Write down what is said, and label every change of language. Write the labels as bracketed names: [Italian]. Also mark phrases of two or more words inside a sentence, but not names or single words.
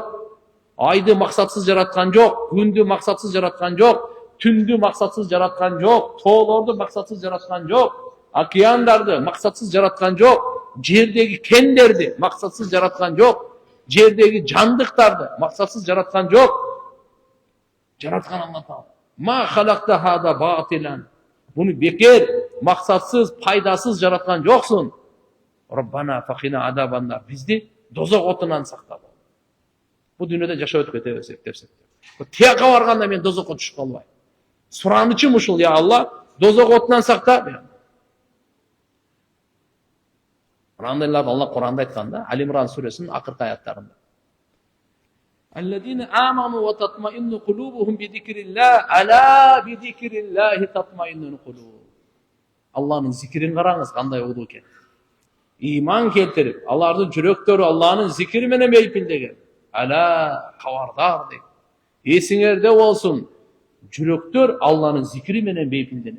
[Kyrgyz] Айды максатсыз жараткан жок, күндү максатсыз жараткан жок, түндү максатсыз жараткан жок, тоолорду максатсыз жараткан жок, океандарды максатсыз жараткан жок, жердеги кендерди максатсыз жараткан жок, жердеги жандыктарды максатсыз жараткан жок. Жараткан Алла Таала. [Arabic] ما خلقت هذا باطلا. [Kyrgyz] Буну бекер, максатсыз, пайдасыз жараткан жоксуң. [Arabic] ربنا فقنا عذاب النار. [Kyrgyz] Бизди дозок отунан сакта. Бу дүйнөдө жашап өтүп кете берсек. Тияка барганда мен дозокко түшүп калбайм. Суранычым ушул: я Алла, дозок отунан сакта. Андайларды Алла Куранда айтканда, Али Имран сүресинин акыркы аяттарында. [Arabic] الذين آمنوا وتطمئن قلوبهم بذكر الله ألا بذكر الله تطمئن القلوب. [Kyrgyz] Алланын зикирин караңыз, кандай улуу экен. Иман келтирип, алардын жүрөктөрү Алланын зикири менен бейпилдеген. Ала кабардар дейт. Эсиңерде болсун, жүрөктөр Алланын зикири менен бейпилденет.